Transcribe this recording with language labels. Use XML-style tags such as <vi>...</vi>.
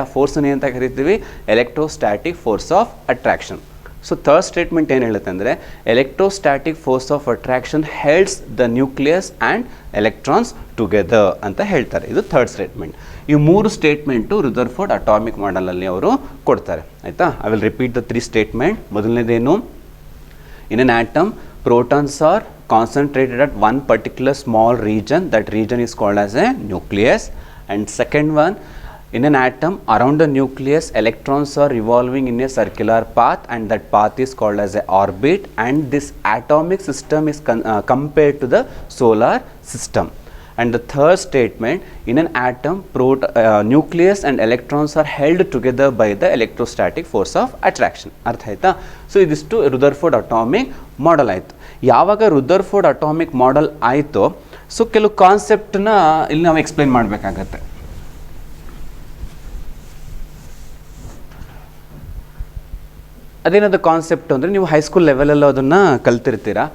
<kn>ಆ ಫೋರ್ಸನ್ನು ಏನಂತ ಕರಿತೀವಿ, electrostatic force of attraction. So third statement ಏನು ಹೇಳುತ್ತೆ ಅಂದರೆ,</kn> <en>electrostatic force of attraction helds the nucleus and electrons together</en> <kn>ಅಂತ ಹೇಳ್ತಾರೆ. ಇದು ಥರ್ಡ್ ಸ್ಟೇಟ್ಮೆಂಟ್. ಈ ಮೂರು ಸ್ಟೇಟ್ಮೆಂಟು ರುದರ್ಫೋರ್ಡ್ ಅಟಾಮಿಕ್ ಮಾಡೆಲಲ್ಲಿ ಅವರು ಕೊಡ್ತಾರೆ. ಆಯಿತಾ.</kn> <en>I will repeat the 3 statement.</en> <kn>ಮೊದಲನೇದೇನು,</kn> <en>In an atom protons are concentrated at one particular small region. That region is called as a nucleus. And second one, in an atom around the nucleus electrons are revolving in a circular path and that path is called as a orbit, and this atomic system is compared to the solar system. And the third statement, in an atom nucleus and electrons are held together by the electrostatic force of attraction.</en> <kn>ಅರ್ಥ ಆಯ್ತಾ. So ಇದಿಷ್ಟು Rutherford atomic model ಆಯಿತು. ಯಾವಾಗ Rutherford atomic model ಆಯಿತು, so ಕೆಲವು ಕಾನ್ಸೆಪ್ಟನ್ನ ಇಲ್ಲಿ ನಾವು explain ಮಾಡಬೇಕಾಗತ್ತೆ. ಅದೇನದು ಕಾನ್ಸೆಪ್ಟ್ ಅಂದರೆ, ನೀವು ಹೈಸ್ಕೂಲ್ ಲೆವೆಲಲ್ಲೂ ಅದನ್ನು ಕಲ್ತಿರ್ತೀರ.</kn>